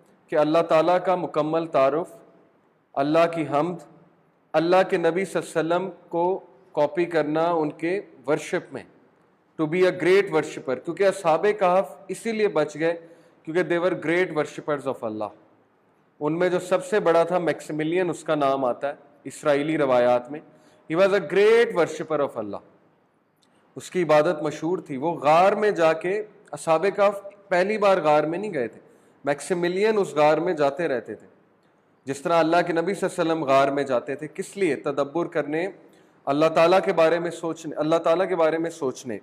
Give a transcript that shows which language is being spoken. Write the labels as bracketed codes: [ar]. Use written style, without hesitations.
[ur] کہ اللہ تعالیٰ کا مکمل تعارف، اللہ کی حمد، اللہ کے نبی صلی اللہ علیہ وسلم کو کاپی کرنا ان کے ورشپ میں، [en] To be a great worshipper. [ur] کیونکہ اصحاب کہف اسی لیے بچ گئے کیونکہ [en] they were great worshippers of [ur] اللہ. ان میں جو سب سے بڑا تھا میکسیملین، اس کا نام آتا ہے اسرائیلی روایات میں. [en] he was a great worshipper of Allah. [ur] اس کی عبادت مشہور تھی. وہ غار میں جا کے، اصحاب کہف پہلی بار غار میں نہیں گئے تھے، میکسیملین اس غار میں جاتے رہتے تھے. جس طرح اللہ کے نبی صلی اللہ علیہ وسلم غار میں جاتے تھے، کس لیے؟ تدبر کرنے، اللہ تعالیٰ کے بارے میں سوچنے، اللہ تعالیٰ کے بارے میں سوچنے.